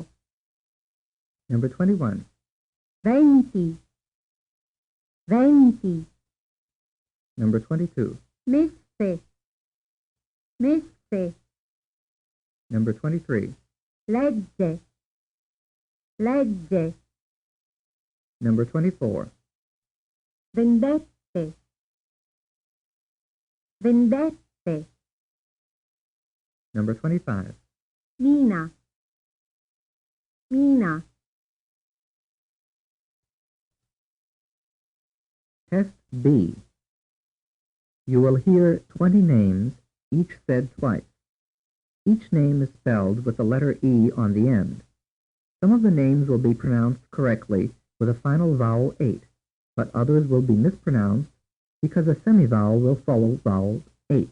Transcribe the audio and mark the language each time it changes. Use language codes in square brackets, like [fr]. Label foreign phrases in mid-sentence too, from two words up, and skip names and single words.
[en] Number 21. [it] venti, venti, [en] Number 22. [it] messe, messe, [en] Number 23. [it] legge, legge, [en] Number 24. [it] vendette, vendette, [en] Number 25. [it] mina, mina. [en] Test B. You will hear 20 names, each said twice. Each name is spelled with the letter E on the end. Some of the names will be pronounced correctly with a final vowel 8, but others will be mispronounced because a semivowel will follow vowel 8.